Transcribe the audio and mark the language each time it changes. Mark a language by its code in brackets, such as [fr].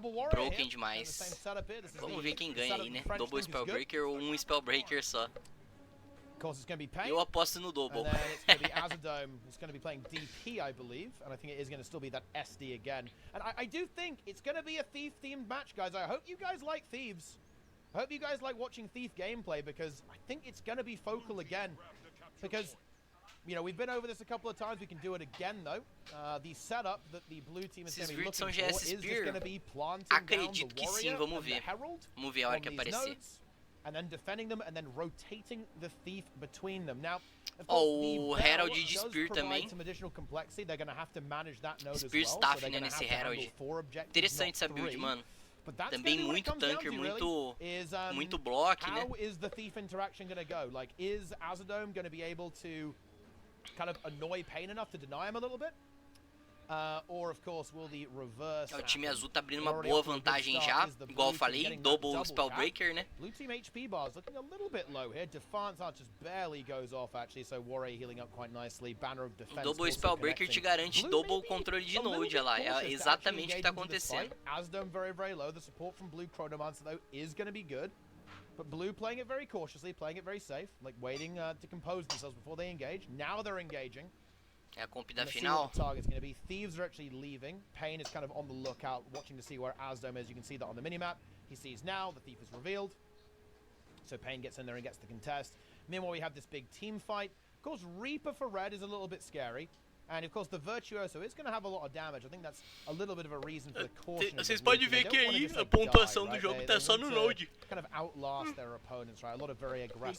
[pt] Broken demais. Vamos ver quem ganha aí, né? Double Spellbreaker ou um Spellbreaker só. Eu aposto no Double. [en] And then it's going to be Azadome, who's going to be playing DP, I believe. And I think it is going to still be that SD again. And I do think it's going to be a Thief-themed match, guys. I hope you guys like Thieves. I hope you guys like watching Thief gameplay, because I think it's going to be focal again. Because, you know, we've been over this a couple of times. We can do it again, though. The setup that the blue team is going to be looking for is just going to be planting down the Warrior and the Herald on these nodes. And then defending them, and then rotating the Thief between them. Now, of course, the [pt] Herald de Spear também. [en] Some additional complexity. They're going to have to manage that node [pt] Spear [en] as well. [pt] staff, [en] So [pt] né, nesse Herald. Interessante essa build, mano. Também muito tanker, muito block, né? [en] How is the Thief interaction going to go? Like, is Azadome going to be able to kind of annoy Pain enough to deny him a little bit? Or, of course, will the reverse [pt] o time azul tá abrindo uma boa vantagem já, igual eu falei, double Spellbreaker, né? [en] Blue team HP bars looking a little bit low here. Defiance Art just barely goes off, actually, so Warrior healing up quite nicely. Banner of Defense. [pt] O double Spellbreaker te garante double controle de node, olha lá, é exatamente o que tá acontecendo. [en] Azadome very, very low. The support from Blue Chronomancer, though, is going to be good. But Blue playing it very cautiously, playing it very safe, like waiting to compose themselves before they engage. Now they're engaging. [pt] É a comp da final. [en] Thieves are actually leaving. Pain is kind of on the lookout, watching to see where Azadome is. You can see that on the minimap. He sees now the Thief is revealed. So Pain gets in there and gets the contest. Meanwhile, we have this big team fight. Of course, Reaper for red is a little bit scary. And of course, the Virtuoso is going to have a lot of damage. I think that's a little bit of a reason for the caution. [pt] Vocês podem ver que aí a pontuação do jogo tá só no load. [en] Kind of outlast their opponents, right? A lot of very aggressive.